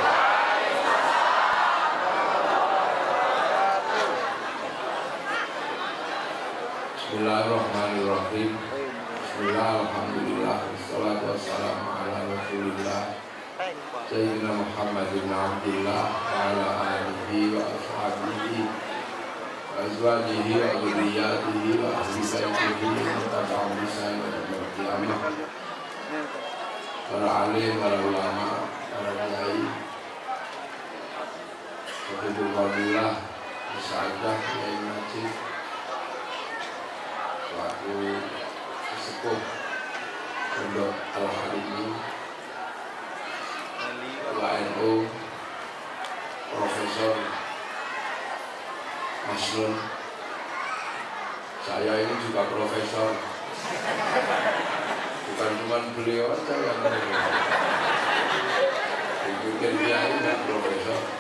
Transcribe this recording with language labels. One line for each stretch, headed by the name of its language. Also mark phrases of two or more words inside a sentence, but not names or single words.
Arabic: Bismillahirrahmanirrahim. بسم الله الحمد لله والصلاة والسلام على رسول الله سيدنا محمد عبد الله وعلى آله وأصحابه وأزواجه وذريته وأهل بيته وتابعين إحسان إلى يوم القيامة.
Indonesian: Para alim, para ulama, para kiai, Habibul Fadilah, Musyadah, Kiai Majid, selaku sesepuh Pondok Al-Harimi, WNU, Profesor Masnun. Saya ini juga profesor, bukan cuma beliau aja yang dibikin kiai dan profesor.